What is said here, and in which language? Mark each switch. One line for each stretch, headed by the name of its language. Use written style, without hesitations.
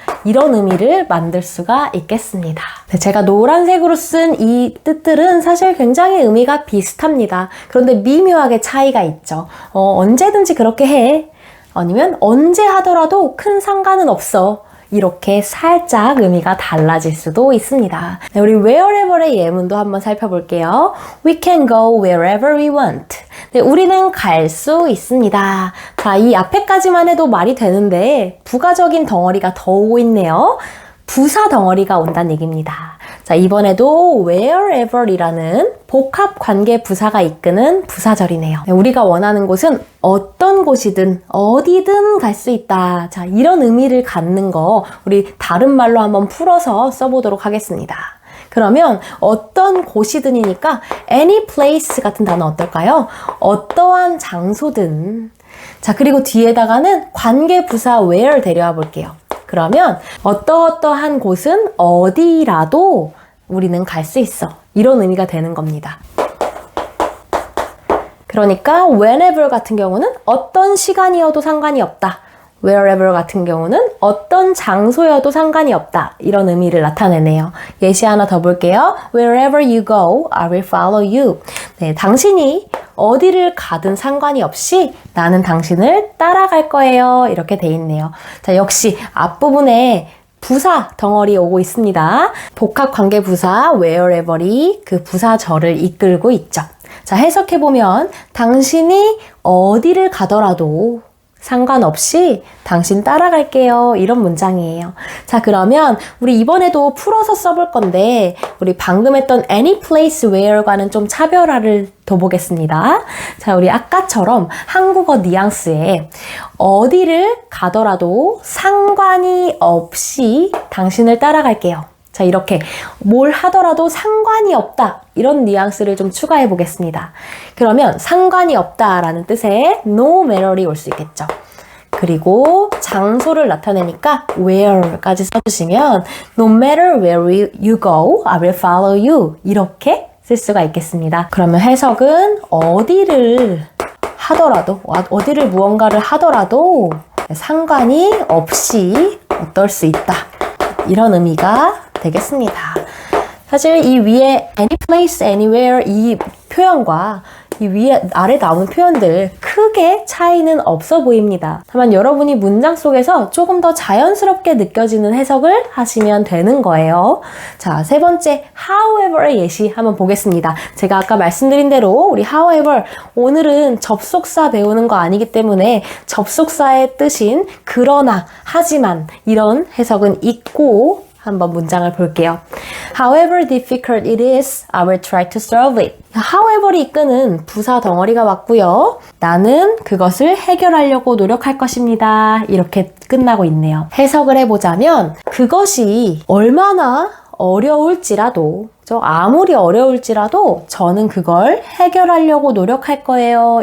Korean: 이런 의미를 만들 수가 있겠습니다. 네, 제가 노란색으로 쓴 이 뜻들은 사실 굉장히 의미가 비슷합니다. 그런데 미묘하게 차이가 있죠. 언제든지 그렇게 해. 아니면 언제 하더라도 큰 상관은 없어. 이렇게 살짝 의미가 달라질 수도 있습니다. 네, 우리 wherever의 예문도 한번 살펴볼게요.
English: We can go wherever we want.
Korean: 네, 우리는 갈 수 있습니다. 자, 이 앞에까지만 해도 말이 되는데 부가적인 덩어리가 더 오고 있네요. 부사 덩어리가 온다는 얘기입니다. 자, 이번에도 wherever이라는 복합 관계 부사가 이끄는 부사절이네요. 네, 우리가 원하는 곳은 어떤 곳이든 어디든 갈 수 있다. 자, 이런 의미를 갖는 거 우리 다른 말로 한번 풀어서 써보도록 하겠습니다. 그러면 어떤 곳이든이니까 any place 같은 단어 어떨까요? 어떠한 장소든. 자, 그리고 뒤에다가는 관계 부사 where 데려와 볼게요. 그러면 어떠한 곳은 어디라도 우리는 갈 수 있어. 이런 의미가 되는 겁니다. 그러니까 whenever 같은 경우는 어떤 시간이어도 상관이 없다. wherever 같은 경우는 어떤 장소여도 상관이 없다. 이런 의미를 나타내네요. 예시 하나 더 볼게요.
English: Wherever you go, I will follow you.
Korean: 네, 당신이 어디를 가든 상관이 없이 나는 당신을 따라갈 거예요. 이렇게 돼 있네요. 자, 역시 앞부분에 부사 덩어리 오고 있습니다. 복합 관계 부사 wherever이 그 부사절을 이끌고 있죠. 자, 해석해보면 당신이 어디를 가더라도 상관없이 당신 따라갈게요. 이런 문장이에요. 자, 그러면 우리 이번에도 풀어서 써볼 건데 우리 방금 했던 any place where과는 좀 차별화를 둬보겠습니다. 자, 우리 아까처럼 한국어 뉘앙스에 어디를 가더라도 상관이 없이 당신을 따라갈게요. 자, 이렇게 뭘 하더라도 상관이 없다. 이런 뉘앙스를 좀 추가해 보겠습니다. 그러면 상관이 없다라는 뜻의 no matter이 올 수 있겠죠. 그리고 장소를 나타내니까 where까지 써주시면
English: no matter where you go, I will follow you.
Korean: 이렇게 쓸 수가 있겠습니다. 그러면 해석은 어디를 하더라도, 어디를 무언가를 하더라도 상관이 없이 어떨 수 있다. 이런 의미가 되겠습니다. 사실 이 위에 any place, anywhere 이 표현과 이 위에 아래 나오는 표현들 크게 차이는 없어 보입니다. 다만 여러분이 문장 속에서 조금 더 자연스럽게 느껴지는 해석을 하시면 되는 거예요. 자, 세 번째 however의 예시 한번 보겠습니다. 제가 아까 말씀드린 대로 우리 however 오늘은 접속사 배우는 거 아니기 때문에 접속사의 뜻인 그러나, 하지만 이런 해석은 있고 한번 문장을 볼게요.
English: However difficult it is, I will try to solve it.
Korean: However이 이끄는 부사 덩어리가 왔고요. 나는 그것을 해결하려고 노력할 것입니다. 이렇게 끝나고 있네요. 해석을 해보자면 그것이 얼마나 어려울지라도 아무리 어려울지라도 저는 그걸 해결하려고 노력할 거예요.